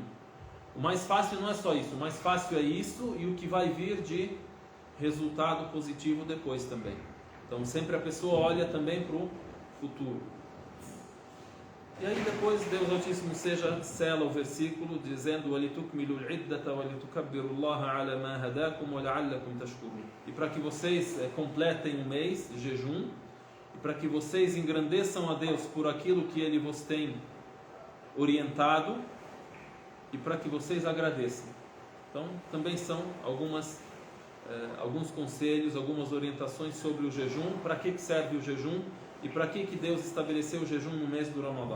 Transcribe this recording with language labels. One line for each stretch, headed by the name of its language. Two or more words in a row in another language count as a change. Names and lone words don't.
Portuguese: O mais fácil não é só isso, o mais fácil é isso e o que vai vir de resultado positivo depois também. Então sempre a pessoa olha também para o futuro. E aí depois Deus Altíssimo seja sela o versículo dizendo:
Arabic: وَلِتُكْمِلُوا الْعِدَّةَ وَلِتُكَبِّرُوا اللَّهَ عَلَى مَا هَدَاكُمْ وَلَعَلَّكُمْ تَشْكُرُونَ.
Portuguese: E para que vocês completem um mês de jejum, e para que vocês engrandeçam a Deus por aquilo que Ele vos tem orientado, e para que vocês agradeçam. Então também são alguns conselhos, algumas orientações sobre o jejum, para que serve o jejum e para que Deus estabeleceu o jejum no mês do Ramadã.